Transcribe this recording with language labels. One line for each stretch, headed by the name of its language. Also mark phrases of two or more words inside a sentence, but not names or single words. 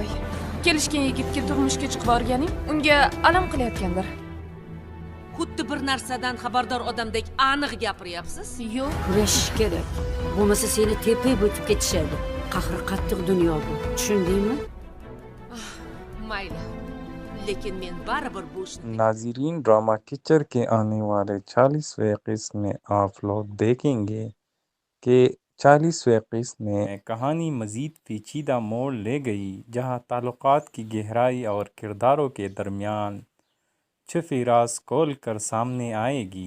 Uzbek: Kelishgan yigitga turmushga chiqib borganing unga alam qilayotgandir. Xuddi bir narsadan xabardor odamdek aniq gapiryapsiz. Yo'q. Kurashish kerak. Bo'lmasa seni tepib o'tib ketishadi. Qahri qattiq dunyo bu. Tushundingmi? Mayli. लेकिन men baribir bu ishni
Urdu: ناظرین، ڈرامہ کچر کے آنے والے 40ویں قسط میں آپ لوگ دیکھیں گے کہ 40ویں قسط میں کہانی مزید پیچیدہ موڑ لے گئی، جہاں تعلقات کی گہرائی اور کرداروں کے درمیان چھپی راز کھول کر سامنے آئے گی.